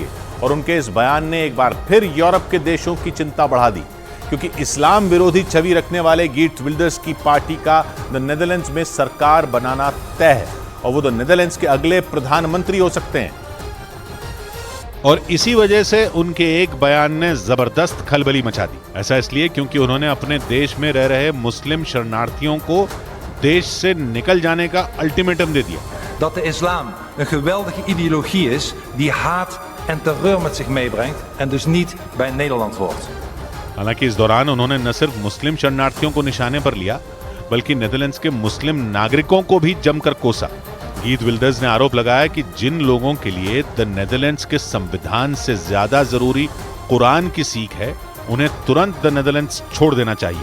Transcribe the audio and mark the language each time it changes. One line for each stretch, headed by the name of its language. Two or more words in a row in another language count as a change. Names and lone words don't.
Hindi: और उनके इस बयान ने एक बार फिर यूरोप के देशों की चिंता बढ़ा दी, क्योंकि इस्लाम विरोधी छवि रखने वाले गीट विल्डर्स की पार्टी का द नेदरलैंड्स में सरकार बनाना तय है और वो द नेदरलैंड्स के अगले प्रधानमंत्री हो सकते हैं। और इसी वजह से उनके एक बयान ने जबरदस्त खलबली मचा दी। ऐसा इसलिए क्योंकि उन्होंने अपने देश में रह रहे मुस्लिम शरणार्थियों को देश से निकल जाने का अल्टीमेटम दे दिया।
Dutch: Dat de islam een geweldige ideologie is die haat en terreur met zich meebrengt en dus niet bij Nederland hoort.
Hindi: हालांकि इस दौरान उन्होंने न सिर्फ मुस्लिम शरणार्थियों को निशाने पर लिया, बल्कि नेदरलैंड्स के मुस्लिम नागरिकों को भी जमकर कोसा। गीट विल्डर्स ने आरोप लगाया कि जिन लोगों के लिए द नेदरलैंड्स के संविधान से ज्यादा जरूरी कुरान की सीख है, उन्हें तुरंत द नेदरलैंड्स छोड़ देना चाहिए।